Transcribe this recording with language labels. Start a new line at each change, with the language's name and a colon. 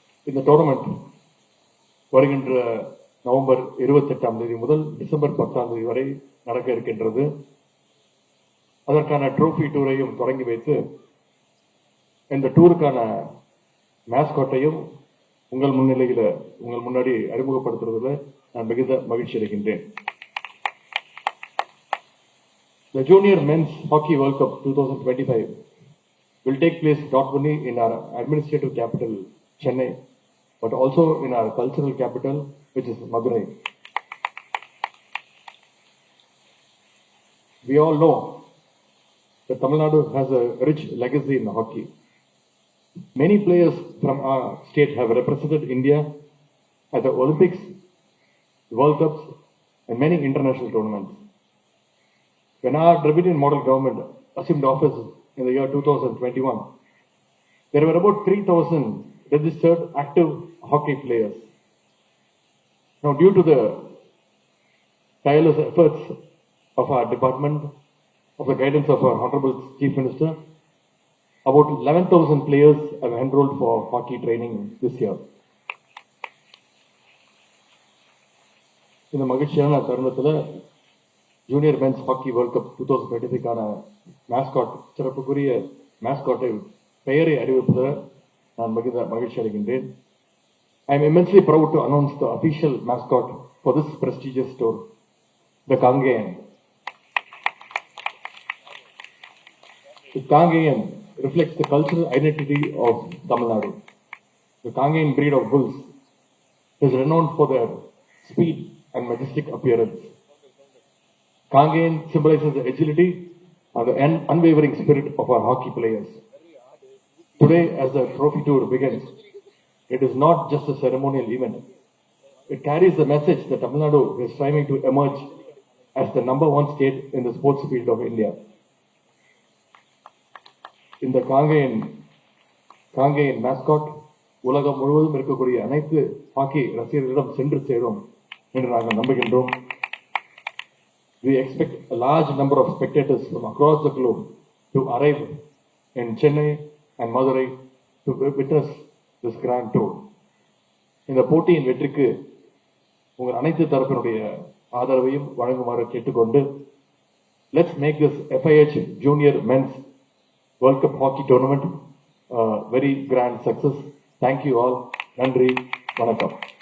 Tamil: இந்த டோர்னமெண்ட் வருகின்ற நவம்பர் 28ஆம் தேதி முதல் டிசம்பர் 10ஆம் தேதி வரை நடக்க இருக்கின்றது. அதற்கான ட்ரோஃபி டூரையும் தொடங்கி வைத்து இந்த டூருக்கான மேஸ்காட்டையும் உங்கள் முன்னாடி அறிமுகப்படுத்துவதில் நான் மிகுந்த மகிழ்ச்சி அடைகின்றேன்.
English: The Junior Men's Hockey World Cup 2025 will take place not only in our administrative capital, Chennai, but also in our cultural capital, which is Madurai. We all know that Tamil Nadu has a rich legacy in hockey. Many players from our state have represented India at the Olympics, World Cups, and many international tournaments. When our Dravidian model government assumed office in the year 2021, there were about 3,000 registered active hockey players. Now, due to the tireless efforts of our department, of the guidance of our Honorable Chief Minister, about 11,000 players have enrolled for hockey training this year.
Tamil: இந்த மகிழ்ச்சியான தருணத்தில் junior men's hockey world cup 2025க்கான mascot சிறப்புக்குரிய மேஸ்காட்டை பெயரை அறிவிப்பதில் நான் மிகுந்த மகிழ்ச்சி அடைகின்றேன்.
English: I am immensely proud to announce the official mascot for this prestigious tour, the Kangayan. The Kangayan reflects the cultural identity of Tamil Nadu. The Kangayan breed of bulls is renowned for their speed and majestic appearance. Kangayan symbolizes the agility and the unwavering spirit of our hockey players. Today, as the trophy tour begins, it is not just a ceremonial event, it carries the message that Tamil Nadu is striving to emerge as the #1 state in the sports field of India.
Tamil: இந்த Kangeyan mascot உலகம் முழுவதும் இருக்கக்கூடிய அனைத்து hockey ரசிகர்களிடம் சென்று சேரும் என்று நாங்கள் நம்புகின்றோம்.
English: We expect a large number of spectators from across the globe to arrive in Chennai and Madurai to witness this grand tour.
Tamil: இந்த போட்டியின் வெற்றிக்கு உங்கள் அனைத்து தரப்பினுடைய ஆதரவையும் வழங்குமாறு கேட்டுக்கொண்டு,
English: let's make this FIH Junior Men's World Cup Hockey Tournament a very grand success. Thank you all.
Tamil: நன்றி, வணக்கம்.